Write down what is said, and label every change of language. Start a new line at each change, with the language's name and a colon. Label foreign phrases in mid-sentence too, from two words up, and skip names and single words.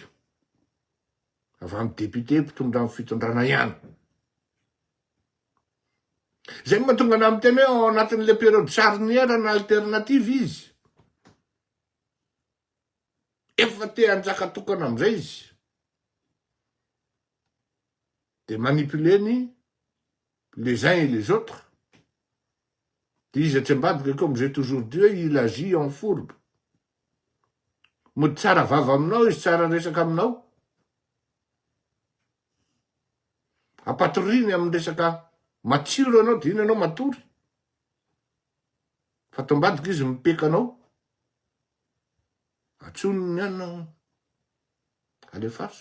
Malagasy: Avy amin'ny député mpitondra amin'ny fitondrana ihany. Zay mahatonga ana miteny hoe ao anatin'le
French: période charnière
Malagasy: na alternative izy. Efa te hanjaka tokana am'izay izy. De manipuleny
French: les uns et les autres.
Malagasy: Izy tsy ambadika
French: comme j'ai toujours dit, il agit en fourbe.
Malagasy: Mody tsara vava aminao izy tsara resaka aminao. Apatoriny amin'ny resaka matsiro anao dia iny anao matory. Fa tombadika izy mipeka anao. Atsoniny anina alefaso.